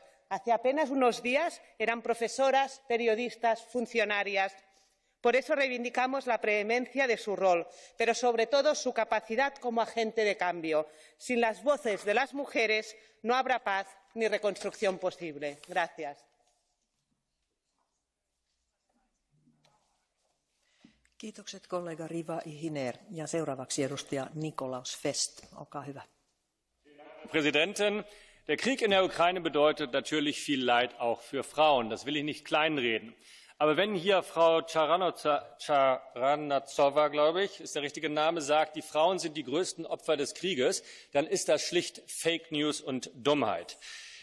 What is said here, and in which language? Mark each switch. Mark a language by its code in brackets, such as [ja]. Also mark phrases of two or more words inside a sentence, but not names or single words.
[es] Hace apenas unos días eran profesoras, periodistas, funcionarias. Por eso reivindicamos la preeminencia de su rol, pero sobre todo su capacidad como agente de cambio. Sin las voces de las mujeres no habrá paz ni reconstrucción posible. Gracias. [fi] Kiitokset kollega Riva-Ihiner. Ja seuraavaksi edustaja Nikolaus Fest. Olkaa hyvä. [de] Präsidentin, der Krieg in der Ukraine bedeutet natürlich viel Leid auch für Frauen. Das will ich nicht kleinreden. Aber wenn hier Frau Charansova, glaube ich, ist der richtige Name, sagt, die Frauen sind die größten Opfer des Krieges, dann ist das schlicht [en] Fake News [de] und Dummheit.